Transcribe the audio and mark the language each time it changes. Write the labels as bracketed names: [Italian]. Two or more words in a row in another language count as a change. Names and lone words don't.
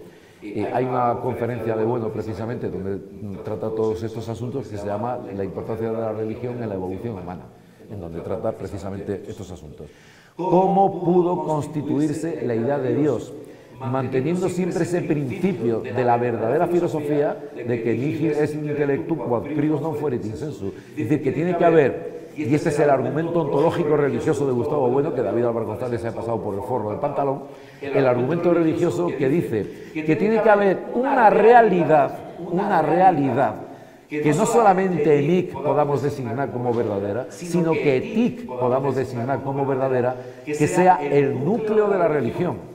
[Spanish] Hay una conferencia de Bueno precisamente donde trata todos estos asuntos que se llama La importancia de la religión en la evolución humana, en donde trata precisamente estos asuntos. ¿Cómo pudo constituirse la idea de Dios? Manteniendo siempre ese principio de la verdadera filosofía de que [Latin] nihil est in intellectu quod prius non fuerit in sensu. [Spanish] Es decir, que tiene que haber, y este es el argumento ontológico religioso de Gustavo Bueno, que David Álvaro González se ha pasado por el forro del pantalón, el argumento religioso que dice que tiene que haber una realidad que no solamente EMIC podamos designar como verdadera, sino que ETIC podamos designar como verdadera, que sea el núcleo de la religión.